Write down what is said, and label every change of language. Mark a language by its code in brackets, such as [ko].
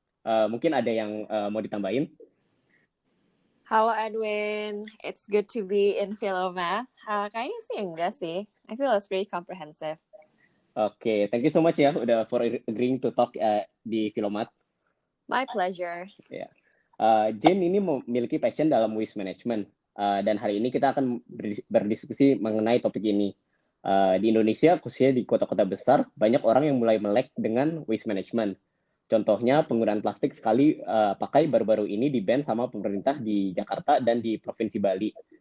[id] Mungkin ada yang mau ditambahin? [en] Halo Edwin, it's good to be in Philomath. [id] Kayaknya sih enggak sih. [en] I feel it's very comprehensive. Oke, thank you so much [id] ya udah [en] for agreeing to talk di Philomath. My pleasure. [id] Jane ini memiliki passion dalam waste management, dan hari ini kita akan berdiskusi mengenai topik ini. Di Indonesia, khususnya di kota-kota besar, banyak orang yang mulai melek dengan waste management. Contohnya, penggunaan plastik sekali pakai baru-baru ini di-ban sama pemerintah di Jakarta dan di Provinsi Bali.